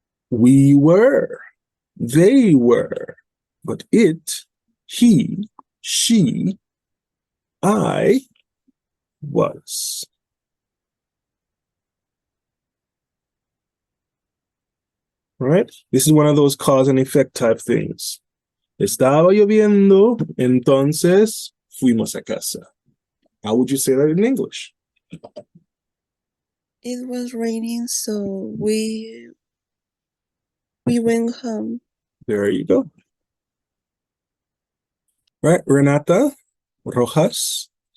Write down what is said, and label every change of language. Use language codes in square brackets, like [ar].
[en] We were. They were. But it, he, she, I was. Right? This is one of those cause and effect type things. [es] Estaba lloviendo, entonces fuimos a casa. [en] How would you say that in English? It was raining, so we went home. There you go. Right, Renata Rojas.